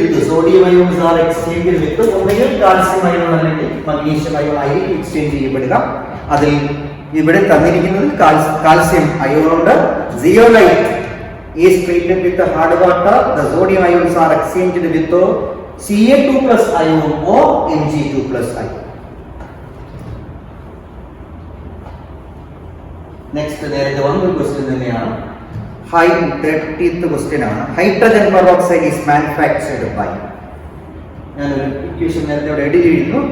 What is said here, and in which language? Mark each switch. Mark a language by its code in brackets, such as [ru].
[en] Sodium ions are exchanged with [ml] ഒന്നുകിൽ calcium ion അല്ലെങ്കിൽ magnesium ion ആയിരിക്കും എക്സ്ചേഞ്ച് ചെയ്യപ്പെടുക. അതിൽ ഇവിടെ തന്നിരിക്കുന്നത് കാൽസ്യം അയോൺ ഉണ്ട്. [en] Zeolite is treated with the hard water, the sodium ions are exchanged with Ca2+ ion or Mg2+ ion. [ml] Next നേരത്തെ വന്ന question തന്നെയാണ്. 30th ക്വസ്റ്റ്യൻ ആണ്. [en] Hydrogen peroxide is manufactured by. [ml] ഞാനൊരു ഇക്വേഷൻ നേരത്തെ ഇവിടെ എഡിറ്റ് ചെയ്യുന്നു.